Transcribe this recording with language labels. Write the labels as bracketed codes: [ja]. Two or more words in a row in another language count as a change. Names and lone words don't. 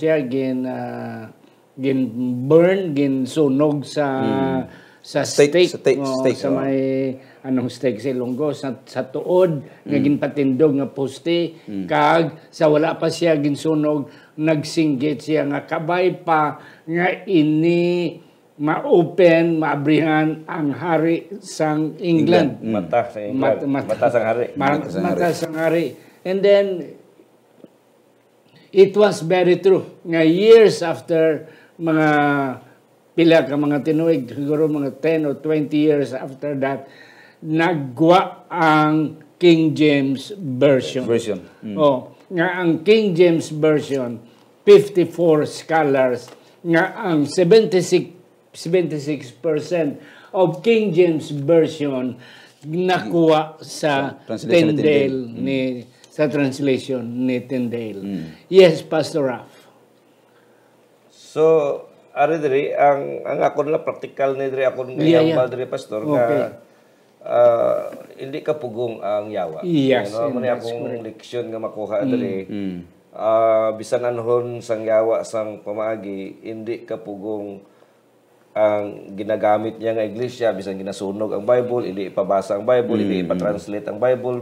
[hil] burn, gin sunog sa stake sa may stake sa Ilonggo sa tuod nga ginpatindog nga poste kag sa wala pa siya ginsunog nagsinggit siya nga kabay pa nga ini ma-open maabrihan ang hari sang England. Mata sa England. Mata sang hari. Mata sang hari. [en] And then it was very true nga years after [hil] mga pila ka mga tinuig, siguro mga [en] 10 or 20 years after that, [hil] nagwa ang King James Version. Nga ang King James Version 54 scholars nga ang 76% of King James Version nakuha sa Translation ni Tyndale sa translation ni Tyndale. [en] Yes, Pastor Raf. So, [hil] ari diri ang ako na practical ni diri ako ngayambal diri pastor nga hindi ka pugong ang yawa. Yes, no man akong leksyon nga makuha diri. Bisan anhon sang yawa sang pamaagi, hindi ka pugong ang ginagamit niya nga iglesia, bisan ginasunog ang Bible, hindi ipabasa ang Bible, hindi ipa-translate ang Bible.